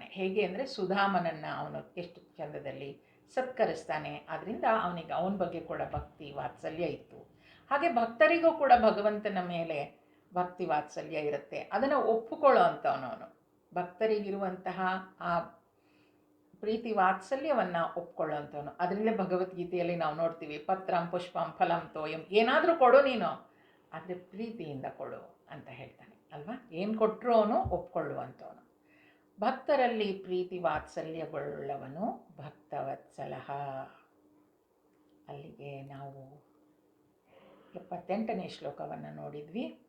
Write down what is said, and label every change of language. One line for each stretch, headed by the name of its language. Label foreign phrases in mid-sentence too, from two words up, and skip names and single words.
Kannada: ಹೇಗೆ ಅಂದರೆ ಸುಧಾಮನನ್ನು ಅವನು ಎಷ್ಟು ಚಂದದಲ್ಲಿ ಸತ್ಕರಿಸ್ತಾನೆ, ಆದ್ದರಿಂದ ಅವನಿಗೆ ಅವನ ಬಗ್ಗೆ ಕೂಡ ಭಕ್ತಿ ವಾತ್ಸಲ್ಯ ಇತ್ತು. ಹಾಗೆ ಭಕ್ತರಿಗೂ ಕೂಡ ಭಗವಂತನ ಮೇಲೆ ಭಕ್ತಿ ವಾತ್ಸಲ್ಯ ಇರುತ್ತೆ, ಅದನ್ನು ಒಪ್ಪಿಕೊಳ್ಳೋ ಅಂಥವನವನು. ಭಕ್ತರಿಗಿರುವಂತಹ ಆ ಪ್ರೀತಿ ವಾತ್ಸಲ್ಯವನ್ನು ಒಪ್ಕೊಳ್ಳೋಂಥವನು. ಅದರಿಂದಲೇ ಭಗವದ್ಗೀತೆಯಲ್ಲಿ ನಾವು ನೋಡ್ತೀವಿ,
Sanskrit: ಪತ್ರಂ ಪುಷ್ಪಂ ಫಲಂ ತೋಯಂ,
Kannada: ಏನಾದರೂ ಕೊಡು ನೀನು, ಆದರೆ ಪ್ರೀತಿಯಿಂದ ಕೊಡು ಅಂತ ಹೇಳ್ತಾನೆ ಅಲ್ವಾ. ಏನು ಕೊಟ್ಟರು ಅವನು ಒಪ್ಕೊಳ್ಳುವಂಥವನು. ಭಕ್ತರಲ್ಲಿ ಪ್ರೀತಿ ವಾತ್ಸಲ್ಯಗಳುಳ್ಳವನು ಭಕ್ತವತ್ಸಲ. ಅಲ್ಲಿಗೆ ನಾವು 78ನೇ ಶ್ಲೋಕವನ್ನು ನೋಡಿದ್ವಿ.